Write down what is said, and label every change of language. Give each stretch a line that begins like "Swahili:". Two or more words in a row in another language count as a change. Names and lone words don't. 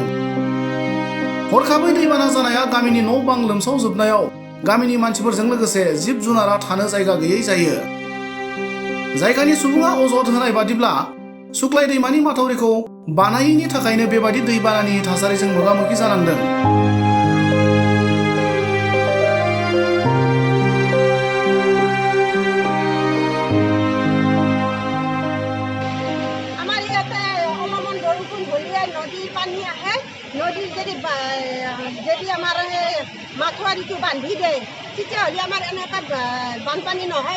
Bodo: हरखाबै दैबाना जानाया गामिनि न' बां लोमसावजोबनायाव गामिनि मानसिफोरजों लोगोसे जिब जुनारा थानो जायगा गैयै जायो। जायगानि सुबुङा अजद होनाय बादिब्ला सुक्लाय दैमानि माथावरिखौ बानायैनि थाखायनो बेबादि दैबानानि थासारिजों मोगा मोगि जानांदों।
Assamese: নদীৰ যদি আমাৰ মাথোৱাৰীটো বান্ধি দিয়ে তেতিয়াহ'লে আমাৰ এনেকুৱা বানপানী নহয়।